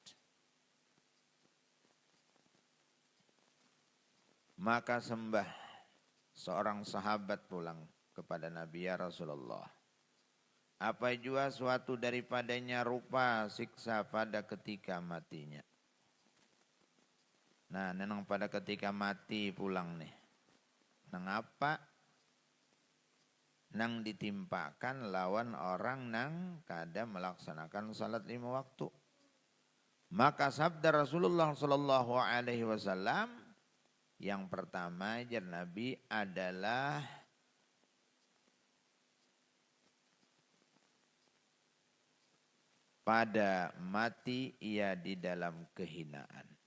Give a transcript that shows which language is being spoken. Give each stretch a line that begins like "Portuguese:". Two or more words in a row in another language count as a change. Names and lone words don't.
Indonesian: Maka sembah seorang sahabat pulang kepada Nabi, ya Rasulullah, apa jua suatu daripadanya rupa siksa pada ketika matinya.
Banjar: Nah, nenang pada ketika mati pulang nih. Nang apa? Nang ditimpakan lawan orang nang kada melaksanakan salat 5 waktu.
Indonesian: Maka sabda Rasulullah
Arabic: صلى الله عليه وسلم
Indonesian: yang pertama ajar Nabi adalah pada mati ia di dalam kehinaan.